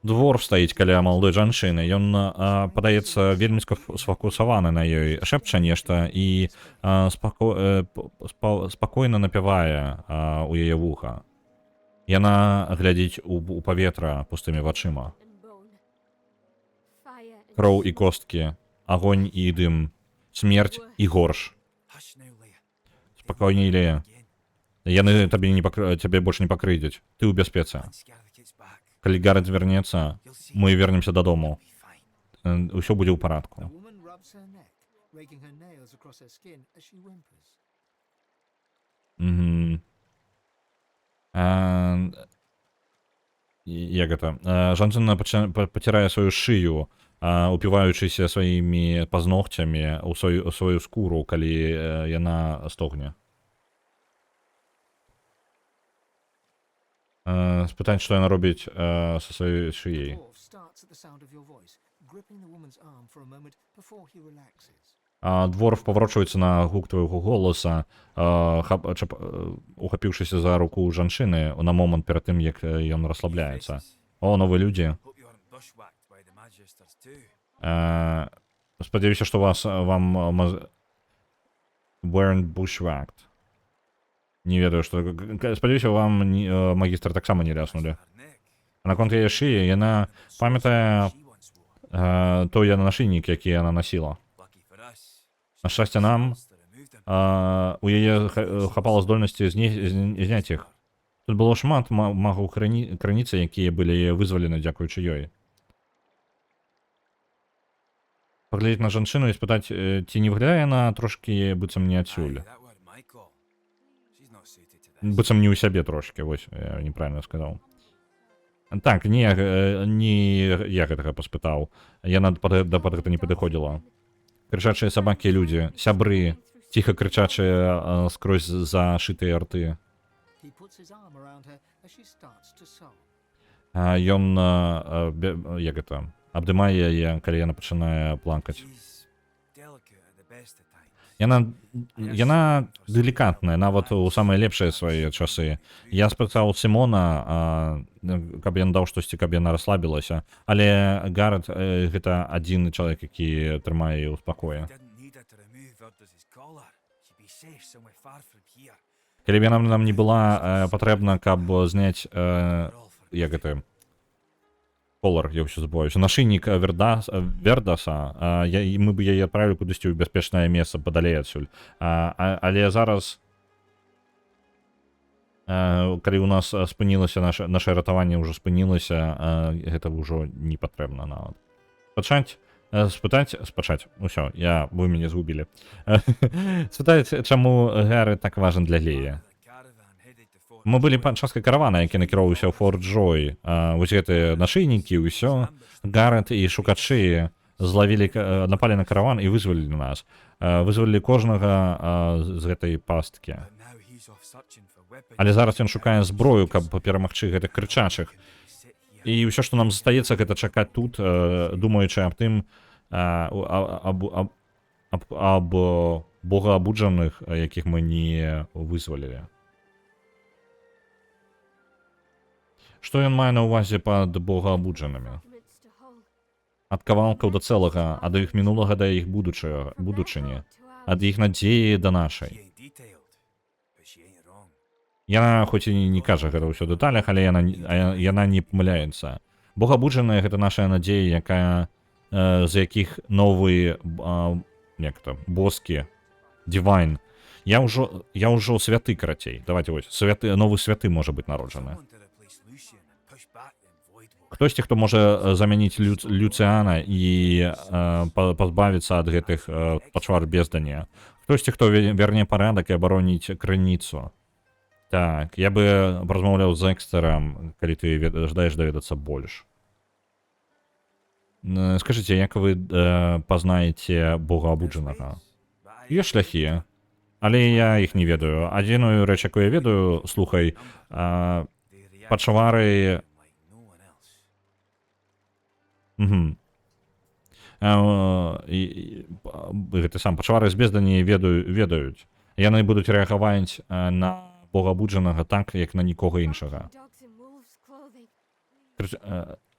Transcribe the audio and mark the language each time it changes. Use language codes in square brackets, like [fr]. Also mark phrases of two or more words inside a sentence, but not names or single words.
[be] Двор стаіць каля маладой жанчыны. Ён, падаецца, вельмі сфокусаваны на ёй, шэпча нешта і спакойна напявае у яе вуха. Яна глядзіць у паветра пустымі вачыма. [en] And bone. Fire and [be] Кроў і косткі, агонь і дым, смерць і горш. [en] Hush now, Leia. [be] Спакойней, Лея. Яны цябе больш не пакрыдзяць. Ты ў бяспецы. [en] Once Gareth gets back, [be] Калі Гарэт вернецца, [en] you'll see [be] мы вернемся дадому. [en] it'll be fine. [be] Усё будзе ў парадку. [en] The woman rubs her neck, raking her nails across her skin as she whimpers. [be] Як гэта? Жанчына пацірае сваю шыю, упіваючыся сваімі пазногцямі ў сваю скуру, калі яна стогне. Спытаць, што яна робіць са сваёй шыяй. [en] Dwarf starts at the sound of your voice, gripping the woman's arm for a moment before he relaxes. [be] Дворф паварочваецца на гук твайго голаса, ухапіўшыся за руку жанчыны на момант перад тым, як ён расслабляецца. О, новыя людзі. [en] Hope you aren't bushwhacked by the Magisters too. [be] Спадзяюся, што вам [en] weren't bushwhacked. [be] Не ведаю, што... Спадзяюся, вам магістр таксама не ляснулі. [en] Her neck. [be] А наконт яе шыі, яна памятае [en] She once wore. [be] той нашыйнік, які яна насіла. [en] Lucky for us. [be] На шчасце нам, [en] Monster removed him. [be] у яе хапала здольнасці зняць іх. Тут было шмат магаў крыніцы, якія былі вызвалены дзякуючы ёй. Паглядзець на жанчыну і спытаць, ці не выглядае яна трошкі быццам не адсюль. [en] Aye, that were my call. She's not suited to this. [be] Быццам не ў сябе трошкі, вось, я неправильно сказаў. Так, не я гэтага паспытаў. Яна пад гэта не падыходзіла. Крычачыя сабакі і людзі, сябры, ціха крычачыя скрозь зашытыя рты. [en] He puts his arm around her as she starts to sob. [be] Ён, як гэта, абдымае яе, калі яна пачынае плакаць. [en] She's delicate at the best of times. [be] Яна делікатная, нават у самыя лепшыя свае часы. Я спытаў Сімона, каб ён даў штосьці, каб яна расслабілася, але Гарэт гэта адзіны чалавек, які трымае яе ў спакоі. [en] Didn't need her to remove Urdas' collar. She'd be safe somewhere far from here. [be] Калі б яна нам не была патрэбна, каб зняць, [en] We're all for [be] як гэта, колар, я ўсё забываюся, нашыйнік Вердаса, мы б яе адправілі кудысьці ў бяспечнае месца падалей адсюль. Але зараз, калі ў нас спынілася наше ратаванне ўжо спынілася, гэта ўжо не патрэбна нават. Спытаць, усё, вы мяне згубілі. Спытаць, чаму Гарэт так важен для Леі. [en] the caravan headed to Fort [be] Мы былі часткай каравана, які накіроўваўся ў Форт Джой. Вось гэтыя нашыйнікі, ўсё. Гарэт і шукачы напалі на караван і вызвалілі нас. Вызвалілі кожнага з гэтай пасткі. [en] But now he's off searching for weapons. [be] Але зараз ён шукае зброю, каб перамагчы гэтых крычачых. [en] Sit here. [be] І ўсё, што нам застаецца, гэта чакаць тут, думаючы аб тым, аб богаабуджаных, якіх мы не вызвалілі. Што ён мае на ўвазе пад богаабуджанымі? [en] fragments to whole. [be] Ад кавалкаў да цэлага, ад іх мінулага да іх будучыні, ад іх надзеі да She нашай. [en] ain't detailed, but she ain't wrong. [be] Яна хоць і не кажа гэта ўсё ў дэталях, але яна не памыляецца. Богабуджаная гэта наша надзея, якая з якіх новы боскі, дивайн. Я ўжо святы, карацей. Давайте вось, новы святы можа быць народжаны. [en] Someone to replace Lucian and push back them void wolves. [be] Хтосьці, хто можа замяніць Люцыяна і пазбавіцца ад гэтых пачвар бездання. Хтосьці, хто верне парадак і абароніць крыніцу. Так, я бы размаўляў з Экстэрам, калі ты жадаеш даведацца больш. Скажыце, як вы пазнаеце богаабуджанага? Ёсць шляхі, але я іх не ведаю. Адзіную рэч, якую я ведаю, слухай, [en] They react [be] пачвары... [en] like no one else. [be] Гэты сам пачвары з бездані ведаюць. Яны будуць рэагаваць на богаабуджанага так, як на нікога іншага. [en] Dogs in wolves' clothing.